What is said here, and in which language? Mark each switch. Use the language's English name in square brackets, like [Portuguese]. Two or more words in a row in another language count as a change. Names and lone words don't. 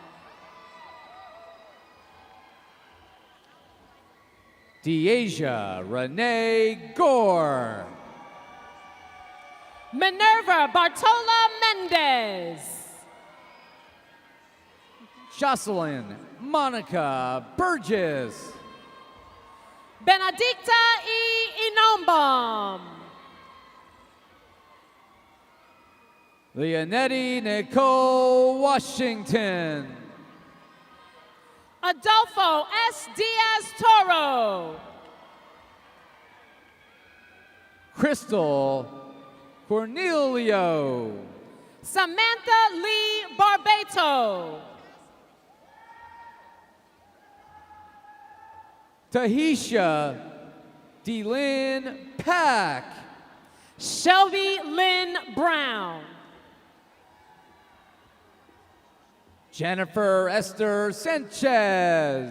[English] Deasia Renee Gore. Minerva Bartola Mendez. Jocelyn Monica Burgess. Benedicta E. Inombom. Leonetti Nicole Washington. Adolfo S. Diaz Toro. Crystal Cornelio. Samantha Lee Barbato. Tahisha DeLynn Pack. Shelby Lynn Brown. Jennifer Esther Sanchez.